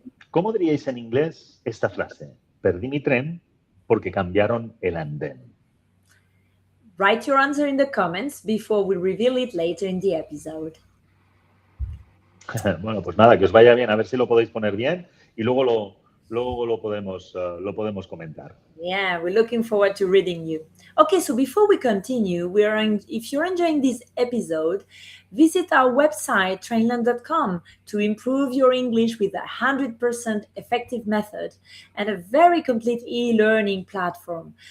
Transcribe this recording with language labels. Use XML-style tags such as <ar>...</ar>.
<es>¿Cómo diríais en inglés esta frase? Perdí mi tren porque cambiaron el andén.</es> <en>Write your answer in the comments before we reveal it later in the episode.</en> <es>Bueno, pues nada, que os vaya bien, a ver si lo podéis poner bien y luego lo podemos comentar.</es> <en>Yeah, we're looking forward to reading you. Okay, so before we continue, if you're enjoying this episode, visit our website, trainlang.com, to improve your English with 100% effective method and a very complete e-learning platform.</en>